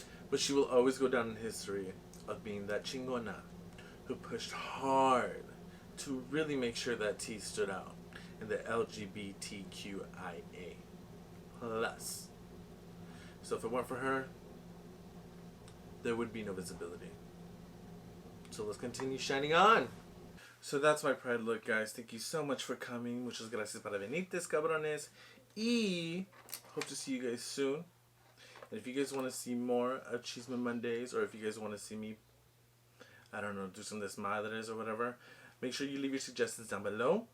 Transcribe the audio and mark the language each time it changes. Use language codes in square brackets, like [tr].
[en] But she will always go down in history of being that chingona who pushed hard to really make sure that T stood out in the LGBTQIA plus. So if it weren't for her, there would be no visibility. So let's continue shining on. So that's my Pride look, guys. Thank you so much for coming. [es] Muchas gracias para venirtes, cabrones. [en] Y hope to see you guys soon. And if you guys want to see more of Chisme Mondays, or if you guys want to see me, I don't know, do some desmadres or whatever, make sure you leave your suggestions down below.